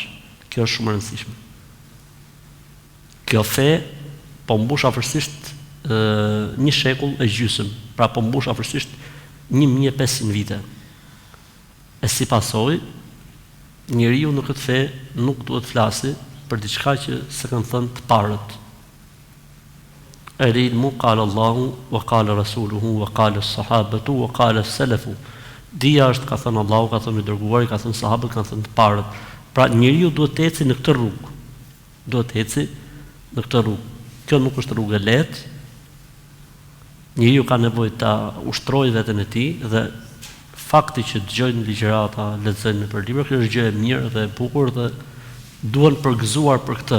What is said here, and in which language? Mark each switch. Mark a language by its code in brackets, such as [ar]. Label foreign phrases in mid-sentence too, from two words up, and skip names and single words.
[sq] Kjo është shumë e rëndësishme. Kjo fe po mbush afërsisht një shekull e gjysmë, pra po mbush afërsisht 1500 vite. E si pasojë, njeriu në këtë fe nuk duhet flasi për diçka që s'e kanë thënë të parët. [ar] العلم قال الله وقال رسوله وقال الصحابة وقال السلف. [sq] Dia është, ka thënë Allahu, ka thënë i dërguari, ka thënë sahabët, kanë thënë të parët. Pra njeriu duhet të ecë në këtë rrugë. Duhet të ecë në këtë rrugë. Kjo nuk është rrugë e lehtë. Njeriu ka nevojë ta ushtrojë veten e tij dhe fakti që dëgjojnë ligjërata, lexojnë nëpër libra, kjo është gjë e mirë dhe e bukur dhe duhen përgëzuar për këtë.